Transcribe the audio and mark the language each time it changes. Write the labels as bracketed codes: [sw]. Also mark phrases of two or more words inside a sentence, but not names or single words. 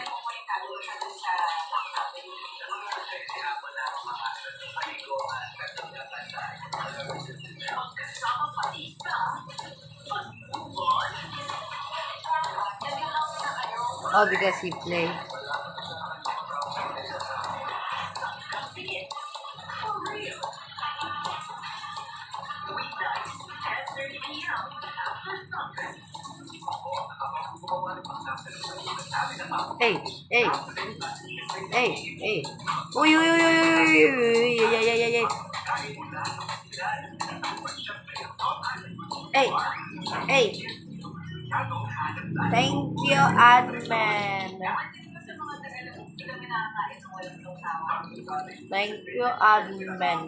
[en] Oh, because he play. Hey, hey, hey, hey. Uy, uy, uy, uy, uy, uy, yeah, yeah, yeah, yeah. Hey, hey. Thank you, admin. Thank you, admin.